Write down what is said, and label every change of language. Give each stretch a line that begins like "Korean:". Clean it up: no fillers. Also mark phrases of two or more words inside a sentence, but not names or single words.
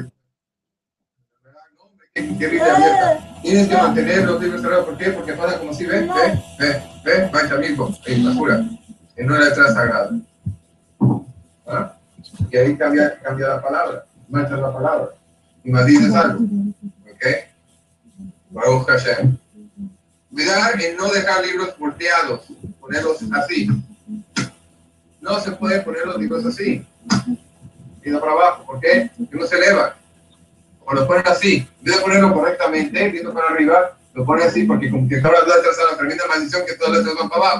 Spanish: ¿Qué Biblia abierta? Tienes que mantener los libros cerrados. ¿Por qué? Porque pasa como si ve, mancha mismo, basura, en una letra sagrada. ¿Ah? Y ahí cambia la palabra, manchas la palabra y maldices algo.
Hebrew: ¿Ok? ברוך השם.
Spanish: Cuidar en no dejar libros volteados, ponerlos así. No se puede poner los libros así, yendo para abajo. ¿Por qué? Porque no se eleva. O lo ponen así, en vez de ponerlo correctamente, viendo para arriba, lo ponen así porque como que todas las letras son la tremenda maldición que todas las letras van para abajo.